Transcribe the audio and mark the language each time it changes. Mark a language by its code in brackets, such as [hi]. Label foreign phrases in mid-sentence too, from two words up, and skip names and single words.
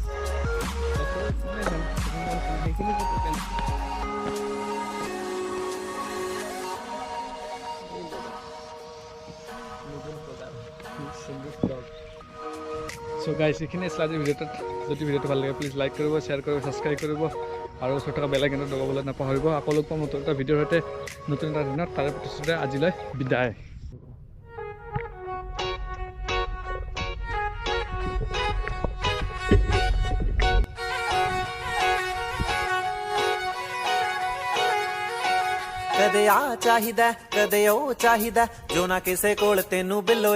[as] সো গাইজ এইখিনি আছিলে আজি ভিডিঅ'টোত যদি ভিডিঅ'টো ভাল লাগে প্লিজ লাইক কৰিব শ্বেয়াৰ কৰিব ছাবস্ক্ৰাইব কৰিব আৰু ওচৰত থকা বেল আইকনটো দবাবলৈ নাপাহৰিব আকৌ লগ পাম নতুন এটা ভিডিঅ'ৰ সৈতে নতুন এটা দিনত তাৰে প্ৰতিশ্ৰুতিৰে আজিলৈ বিদায় [pa] ਕਦੇ ਆ ਚਾਹੀਦਾ ਕਦੇ ਉਹ ਚਾਹੀਦਾ ਜੋ ਨਾ ਕਿਸੇ ਕੋਲ ਤੈਨੂੰ ਬਿੱਲੋ